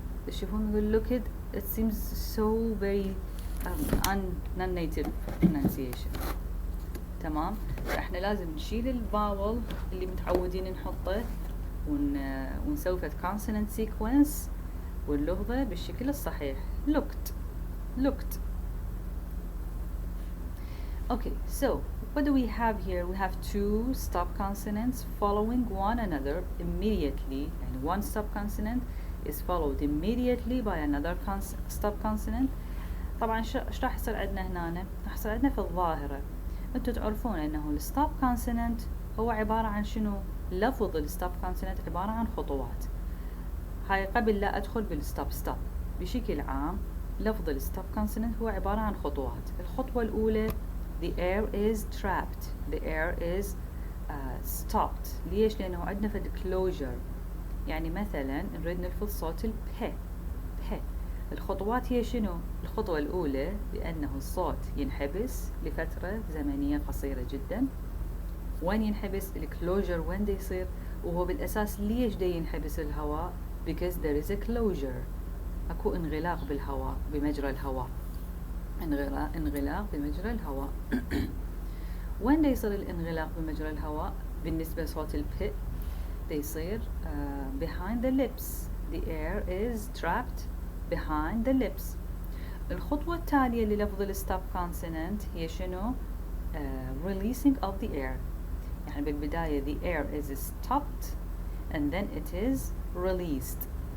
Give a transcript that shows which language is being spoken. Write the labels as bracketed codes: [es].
[ar] تشوفون نقول [en] looked it seems so very non-native pronunciation. [ar] تمام. احنا لازم نشيل الفاول اللي متعودين نحطه ونسوي فد consonant sequence ونلفظه بالشكل الصحيح. looked [en] Okay, so what do we have here? We have two stop consonants following one another immediately, and one stop consonant is followed immediately by another stop consonant. [ar] طبعا ايش راح يصير عندنا هنا؟ راح يصير عندنا في الظاهرة. انتوا تعرفون انه الستوب كونسوننت هو عبارة عن شنو؟ لفظ الستوب كونسوننت عبارة عن خطوات. هاي قبل لا ادخل بالستوب ستوب. بشكل عام لفظ الستوب كونسوننت هو عبارة عن خطوات. الخطوة الأولى [en] the air is trapped, the air is stopped. [ar] ليش؟ لأنه عندنا فد closure. يعني مثلا نريد نلفظ صوت ال p. الخطوات هي شنو؟ الخطوة الأولى بأنه الصوت ينحبس لفترة زمنية قصيرة جدا. وين ينحبس؟ الكلوجر وين دا يصير؟ وهو بالأساس ليش دا ينحبس الهواء؟ [en] because there is a closure. [ar] أكو انغلاق بالهواء بمجرى الهواء. انغلاق بمجرى الهواء. وين دا يصير الانغلاق بمجرى الهواء؟ بالنسبة لصوت الب دا يصير [en] behind the lips. The air is trapped behind the lips. [ar] الخطوة التالية للفظ الستوب كونسوننت هي شنو؟ [en] releasing of the air. [ar] يعني بالبداية [en] the air is stopped and then it is released.